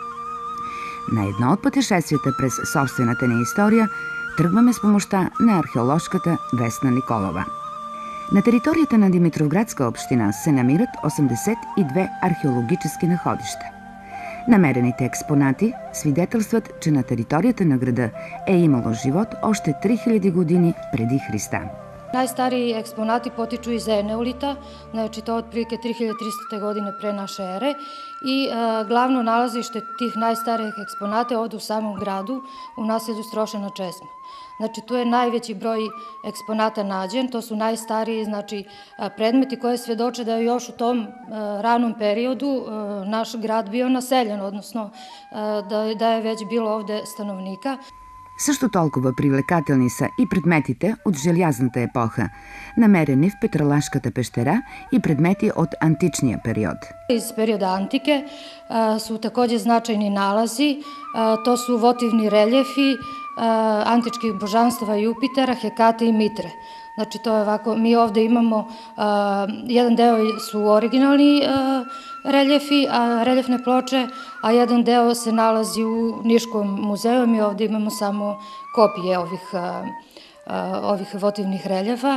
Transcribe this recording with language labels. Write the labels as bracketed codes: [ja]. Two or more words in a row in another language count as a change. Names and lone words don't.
[bg] На едно от пътешествията през собствената ни история тръгваме с помощта на археоложката Весна Николова. На територията на Димитровградска община се намират 82 археологически находища. Намерените експонати свидетелстват, че на територията на града е имало живот още 3000 години преди Христа. [sr] Najstariji eksponati potiču iz Eneolita, znači to je otprilike 3300. godine pre naše ere i glavno nalazište tih najstarijih eksponata je ovde u samom gradu u naselju Strošana Česma. Znači tu je najveći broj eksponata nađen, to su najstariji predmeti koje svedoče da je još u tom ranom periodu naš grad bio naseljen, odnosno da je već bilo ovde stanovnika. [bg] Също толкова привлекателни са и предметите от желязната епоха, намерени в Петралашката пещера и предмети от античния период. [sr] Iz perioda antike su takođe značajni nalazi, to su votivni reljefi antičkih božanstava Jupitera, Hekate i Mitre. Znači to je ovako, mi ovde imamo, jedan deo su originalni reljefi, reljefne ploče, a jedan deo se nalazi u Niškom muzeju, mi ovde imamo samo kopije ovih votivnih reljefa.